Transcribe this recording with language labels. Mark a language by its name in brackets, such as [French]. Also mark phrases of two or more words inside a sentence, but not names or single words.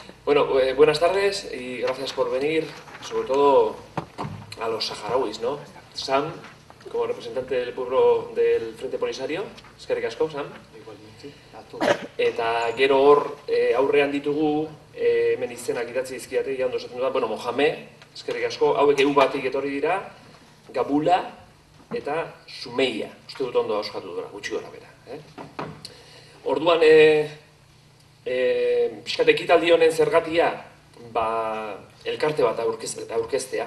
[Spanish] Bueno, buenas tardes y gracias por venir, sobre todo a los saharauis, ¿no? Sam, como representante del pueblo del Frente Polisario, [Basque] eskerrik asko, Sam. [Spanish] Igualmente, a todos. [Basque] Eta gero hor aurrean ditugu, hemen izenak idatzi dizkiate, ja ondo esaten duda, bueno, Mohamed, eskerrik asko, hauek EU batik etorri dira, Gabula eta Sumeia, uste dut ondo oskatu dura, gutxi gora bera. Orduan, pixkat ekitaldi honen zergatia, elkarte bat aurkeztea.